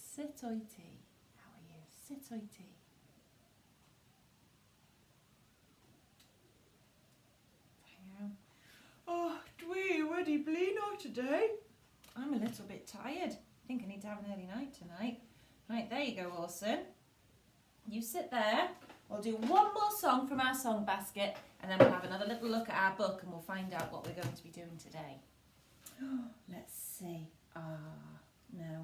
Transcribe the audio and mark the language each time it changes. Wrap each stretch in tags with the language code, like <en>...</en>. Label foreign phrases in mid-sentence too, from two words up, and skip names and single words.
<en>Sit oity. How are you? Sit oity.</en> <cy>Oh, dwi wedi blino today.</cy> <en>I'm a little bit tired. I think I need to have an early night tonight. Right, there you go, Orson. You sit there. We'll do one more song from our song basket, and then we'll have another little look at our book, and we'll find out what we're going to be doing today. Let's see. No.</en>